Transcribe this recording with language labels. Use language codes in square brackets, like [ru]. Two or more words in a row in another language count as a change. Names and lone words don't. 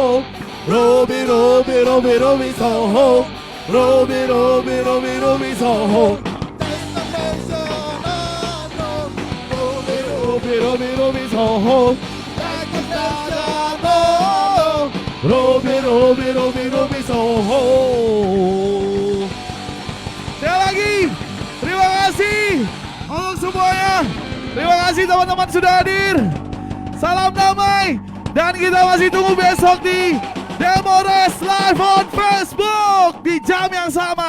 [en] Ruby, Ruby, Ruby, Ruby, Soho. Ruby, Ruby, Ruby, Ruby, Soho. Destination, oh no. Ruby, Ruby, Ruby, Soho. Destination, oh. Ruby, Ruby, Ruby, Ruby, Soho. [id] Sekali lagi, terima kasih untuk semuanya. Terima kasih teman-teman sudah hadir. Salam damai. Dan kita masih tunggu besok di Demo Rest [en] Live on [id] Facebook di jam yang sama.